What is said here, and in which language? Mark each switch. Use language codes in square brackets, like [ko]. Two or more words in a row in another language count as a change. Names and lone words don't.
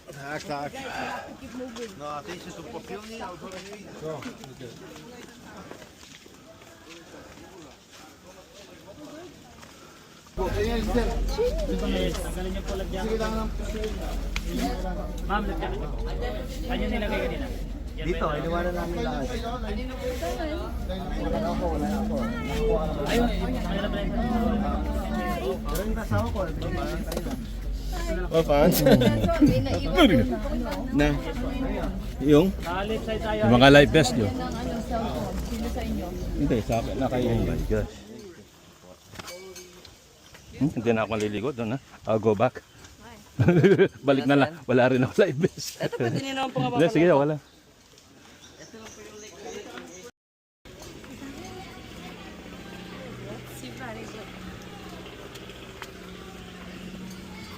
[nl] Ja, klaar. Nou, deze is op profiel niet. Zo. [tl] Yes, tanggalin niyo po lagyan. Ma'am, lagyan niyo. Kanya nilagay kanina. Dito, iniwanan namin lahat. Ayun, kaya na pala [en] Oh, fans. [tl] May naiwan po na ano. Na. Yung? [en] Left side [tl] tayo. Yung mga [en] live best [tl] yun. Ng ano, cellphone. Sino sa inyo? Hindi, sa akin. [en] Oh my gosh. [tl] Hindi na ako maliligo doon ha. [en] I'll go back. [tl] Balik na lang. Wala rin ako [en] live best. [tl] Ito pwede niyo naman pong Hindi, sige, wala. [en] Si very good.